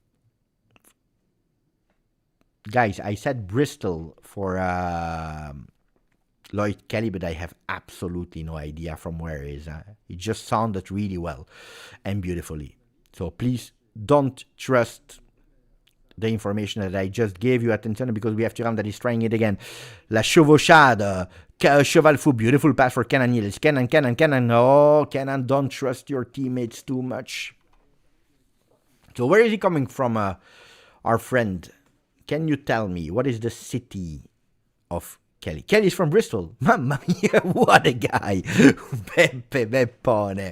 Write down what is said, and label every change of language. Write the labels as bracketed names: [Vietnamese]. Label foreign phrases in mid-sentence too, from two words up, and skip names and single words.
[English] Guys, I said Bristol for Lloyd Kelly, but I have absolutely no idea from where it is. It just sounded really well and beautifully. So please don't trust the information that I just gave you. Attention, because we have Thuram that is trying it again. [French] La chevauchade. Cheval fou. [English] Beautiful pass for Kenan Yildiz. Kenan. Oh, Kenan, don't trust your teammates too much. So where is he coming from, our friend? Can you tell me what is the city of Kelly? Kelly's from Bristol. [Italian] Mamma mia, [English] what a guy. Beppe Beppone.